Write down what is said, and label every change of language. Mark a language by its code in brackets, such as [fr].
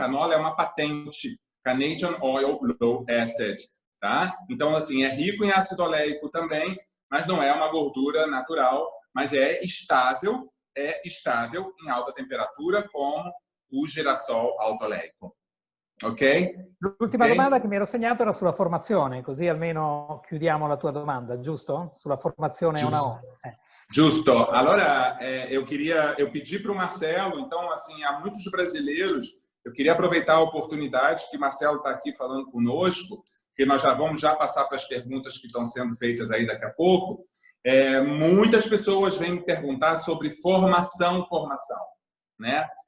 [pt] Canola é uma patente, Canadian Oil Low Acid, tá? Então, assim, é rico em ácido oleico também, mas não é uma gordura natural, mas é estável em alta temperatura, como o girassol alto oleico. Ok? [it] L'ultima domanda che mi ero segnato era sulla formazione, così almeno chiudiamo la tua domanda, giusto? Sulla formazione Giusto. una [pt] Justo. Allora, eu pedi para o Marcelo, então, assim, há muitos brasileiros, eu queria aproveitar a oportunidade que o Marcelo está aqui falando conosco, que nós vamos passar para as perguntas que estão sendo feitas aí daqui a pouco. Muitas pessoas vêm me perguntar sobre formação, né?